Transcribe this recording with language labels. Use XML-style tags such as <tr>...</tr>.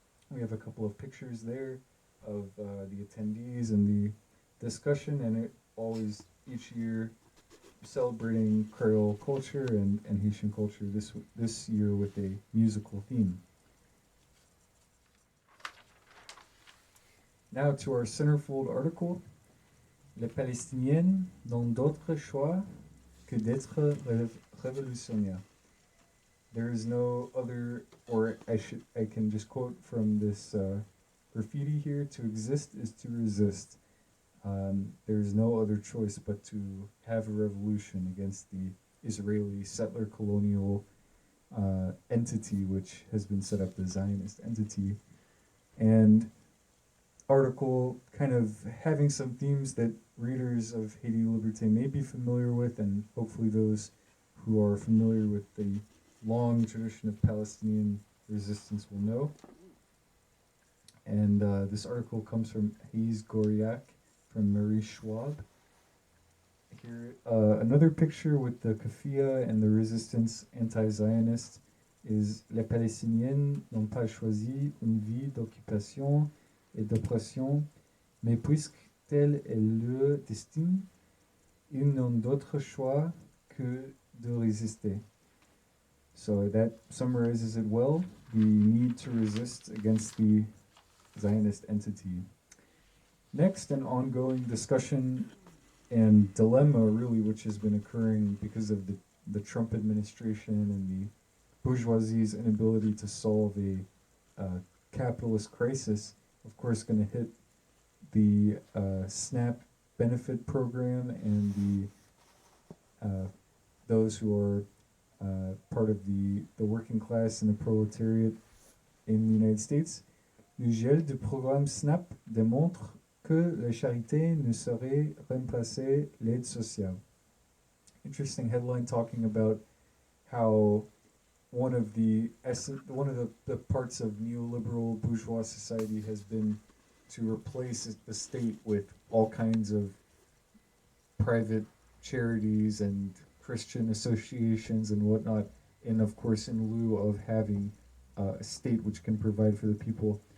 <en>We have a couple of pictures there of the attendees and the discussion, and it always, each year, celebrating Creole culture and Haitian culture, this year with a musical theme. Now to our centerfold article.</en> <fr>Les Palestiniens n'ont d'autre choix que d'être révolutionnaires.</fr> <en>There is no other, or I can just quote from this graffiti here: to exist is to resist. There is no other choice but to have a revolution against the Israeli settler colonial entity, which has been set up, the Zionist entity. And article kind of having some themes that readers of Haiti Liberté may be familiar with, and hopefully those who are familiar with the long tradition of Palestinian resistance will know. And this article comes from Hayes Goriak, from Marie Schwab. Here, another picture with the kafia and the resistance anti-Zionist is</en> <fr>Les Palestiniens n'ont pas choisi une vie d'occupation et d'oppression, mais puisque tel est leur destin, ils n'ont d'autre choix que de résister.</fr> <en>So that summarizes it well, the need to resist against the Zionist entity. Next, an ongoing discussion and dilemma, really, which has been occurring because of the Trump administration and the bourgeoisie's inability to solve a capitalist crisis, of course, going to hit the SNAP benefit program and the those who are part of the working class and the proletariat in the United States.</en> <fr>Le gel du programme SNAP démontre que la charité ne saurait remplacer l'aide sociale.</fr> <en>Interesting headline talking about how one of the parts of neoliberal bourgeois society has been to replace the state with all kinds of private charities and Christian associations and whatnot, and of course in lieu of having a state which can provide for the people.</en>